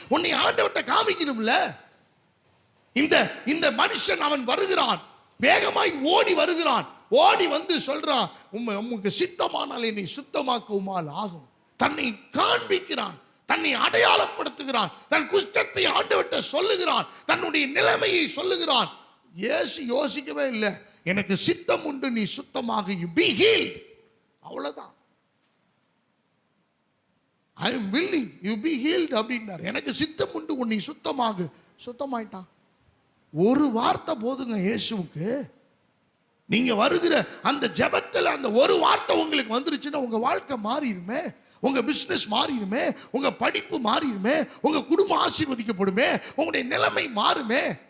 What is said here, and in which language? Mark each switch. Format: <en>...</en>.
<ta>உன்னை ஆண்டவர்கிட்ட காமிக்கணும்ல. இந்த மனுஷன் அவன் வருகிறான், வேகமாய் ஓடி வருகிறான், ஓடி வந்து சொல்றான், உமக்கு சித்தமானால் என்னை சுத்தமாக்குமால் ஆகும். தன்னை காண்பிக்கிறான், தன்னை அடையாளப்படுத்துகிறான், தன் குஷ்டத்தை ஆண்டவர்கிட்ட சொல்லுகிறான், தன்னுடைய நிலைமையை சொல்லுகிறான். இயேசு யோசிக்கவே இல்லை, எனக்கு சித்தம் உண்டு, நீ சுத்தமாக,</ta> <en>you be healed,</en> <ta>அவ்வளவுதான்.</ta> <en>I am willing, you be healed</en> <ta>அப்படின்னார். எனக்கு சித்தம் உண்டு, உன்னை சுத்தமாகு. சுத்தமாயிட்டான். ஒரு வார்த்தை போதுங்க இயேசுவுக்கு. நீங்க வருகிற அந்த ஜெபத்துல அந்த ஒரு வார்த்தை உங்களுக்கு வந்துருச்சுன்னா உங்க வாழ்க்கை மாறிடுமே, உங்க பிசினஸ் மாறிடுமே, உங்க படிப்பு மாறிடுமே, உங்க குடும்பம் ஆசீர்வதிக்கப்படுமே, உங்களுடைய நிலைமை மாறுமே.</ta>